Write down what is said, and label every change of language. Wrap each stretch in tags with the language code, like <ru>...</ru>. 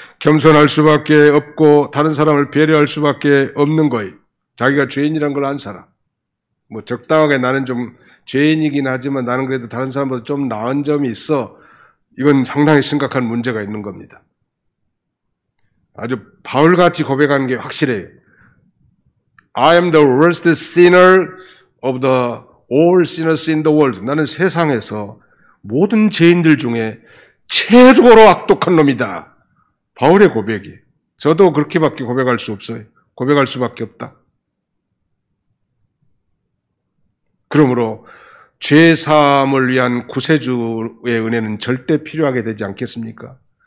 <ko>겸손할 수밖에 없고 다른 사람을 배려할 수밖에 없는 거예요. 자기가 죄인이라는 걸 안 사람. 뭐 적당하게 나는 좀 죄인이긴 하지만 나는 그래도 다른 사람보다 좀 나은 점이 있어. 이건 상당히 심각한 문제가 있는 겁니다. 아주 바울같이 고백하는 게 확실해요.</ko> <en>I am the worst sinner of the all sinners in the world.</en> <ko>나는 세상에서 모든 죄인들 중에 최고로 악독한 놈이다. 바울의 고백이. 저도 그렇게밖에 고백할 수 없어요. 고백할 수밖에 없다. 그러므로 죄사함을 위한 구세주의 은혜는 절대 필요하게 되지 않겠습니까?</ko>